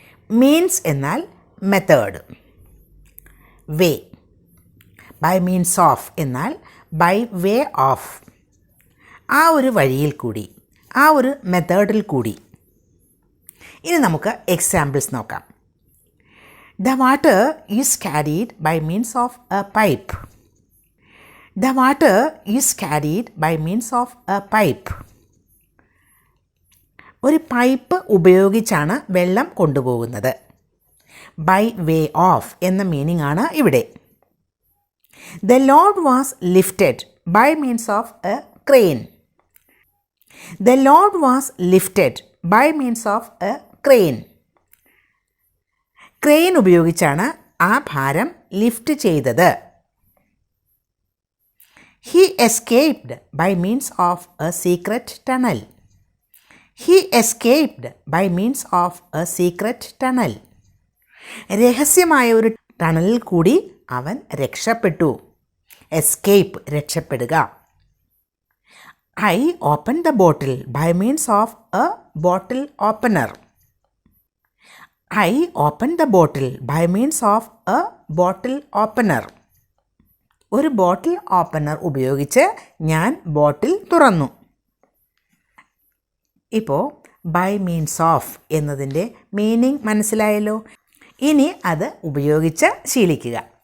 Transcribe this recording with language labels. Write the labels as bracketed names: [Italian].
[Malayalam] Means എന്നാൽ method, way. By means of എന്നാൽ by way of, ആ ഒരു വഴിയിൽ കൂടി, ആ ഒരു മെത്തേഡിൽ കൂടി. ഇനി നമുക്ക് എക്സാമ്പിൾസ് നോക്കാം. [English] The water is carried by means of a pipe. The water is carried by means of a pipe. [Malayalam] ഒരു പൈപ്പ് ഉപയോഗിച്ചാണ് വെള്ളം കൊണ്ടുപോകുന്നത്. ബൈ വേ ഓഫ് എന്ന മീനിങ് ആണ് ഇവിടെ. [English] The load was lifted by means of a crane. The load was lifted by means of a crane. [Malayalam] Crane ഉപയോഗിച്ചാണ് ആ ഭാരം ലിഫ്റ്റ് ചെയ്തത്. [English] He escaped by means of a secret tunnel. He escaped by means of a secret tunnel. [Malayalam] രഹസ്യമായ ഒരു ടണലിൽ കൂടി അവൻ രക്ഷപ്പെട്ടു. Escape, രക്ഷപ്പെടുക. [English] I opened the bottle by means of a bottle opener. I opened the bottle by means of a bottle opener. [Malayalam] ഒരു ബോട്ടിൽ opener ഉപയോഗിച്ച് ഞാൻ ബോട്ടിൽ തുറന്നു. ഇപ്പോൾ ബൈ മീൻസ് ഓഫ് എന്നതിൻ്റെ മീനിങ് മനസ്സിലായല്ലോ. ഇനി അത് ഉപയോഗിച്ച് ശീലിക്കുക.